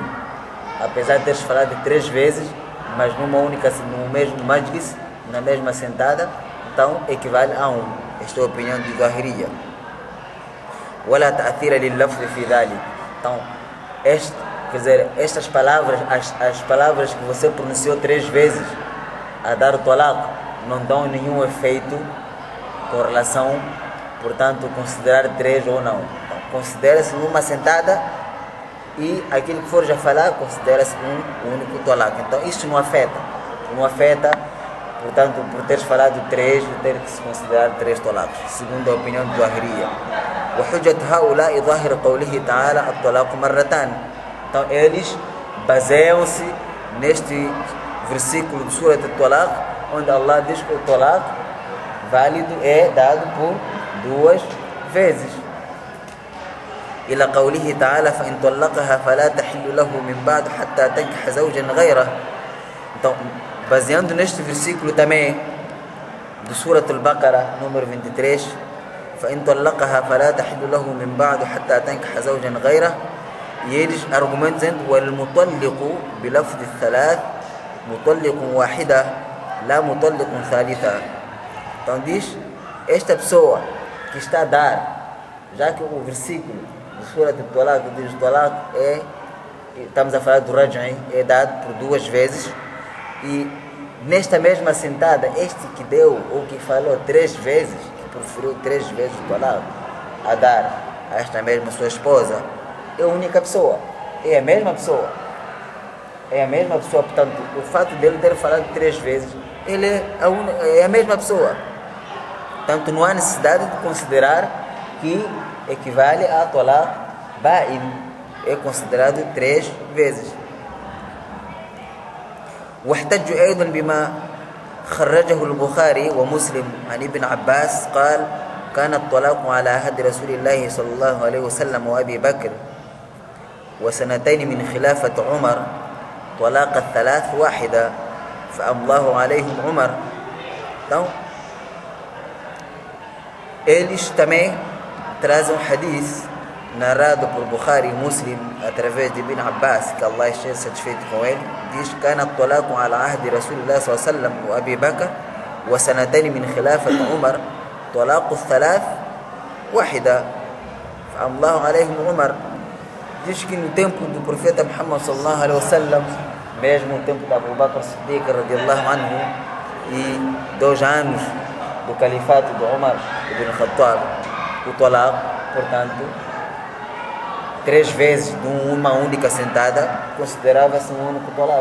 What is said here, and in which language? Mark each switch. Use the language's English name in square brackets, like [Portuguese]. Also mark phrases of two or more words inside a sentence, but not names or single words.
[Portuguese] Apesar de teres falado 3 vezes, mas numa única, no mesmo majlis, na mesma sentada, então equivale a um. Esta é a opinião de Zahiriya. [Arabic] ولا تأثير لللفظ في ذلك. [Portuguese] Então, quer dizer, estas palavras, as palavras que você pronunciou 3 vezes a dar o talaq, não dão nenhum efeito com relação, portanto, considerar 3 ou não. Então, considera-se numa sentada e aquilo que for já falar, considera-se um único talaq. Então, isto não afeta, portanto, por teres falado 3, ter que se considerar 3 talaqs, segundo a opinião do Zahiriya. [Arabic] وحجة هؤلاء ظاهر قوله تعالى الطلاق مرتان. [Portuguese] Então eles baseiam-se neste versículo de Surat al-Talaq, onde Allah diz que o talaq válido é dado por 2 vezes. [Arabic] إلى قوله تعالى فإن طلقها فلا تحل له من بعد حتى تنكح زوجا غيره. [Portuguese] Então, baseando neste versículo também do Surat al-Baqarah, número 23, [Arabic] فإن طلقها فلا تحل له من بعد حتى تنكح زوجا غيره. [Portuguese] E eles argumentam dizendo [Arabic] والمطلق بلفظ الثلاث مطلق واحدة لا مطلق ثالثة. [Portuguese] Então diz, esta pessoa que está a dar, já que o versículo do Surat al-Talaq diz o talaq estamos a falar do raj'i, é dado por 2 vezes, e nesta mesma sentada, este que deu ou que falou 3 vezes, preferiu 3 vezes o talaq a dar a esta mesma sua esposa, é a única pessoa, é a mesma pessoa, portanto, o fato dele ter falado 3 vezes, ele é a mesma pessoa, portanto, não há necessidade de considerar que equivale a talaq ba'in, é considerado 3 vezes. [Arabic] واحتجوا أيضا بما خرجه البخاري ومسلم عن ابن عباس قال كان الطلاق على عهد رسول الله صلى الله عليه وسلم وأبي بكر وسنتين من خلافة عمر طلاق الثلاث واحدة فأمضاه عليهم عمر. [Portuguese] Então, eles também trazem um hadith narrado por Bukhari e Muslim através de Ibn Abbas, que Allah esteja satisfeito com ele, diz [Arabic] كان الطلاق على عهد رسول الله صلى الله عليه وسلم وأبي بكر وسنتين من خلافة عمر طلاق الثلاث واحدة فأمضاه عليهم عمر. [Portuguese] Diz que no tempo do profeta Muhammad [Arabic] صلى الله عليه وسلم, [Portuguese] mesmo no tempo de Abu Bakr Siddiq [Arabic] رضي الله عنه, [Portuguese] e 2 anos do califato de Umar ibn Khattab, o talaq, portanto, 3 vezes de uma única sentada, considerava-se um único talaq.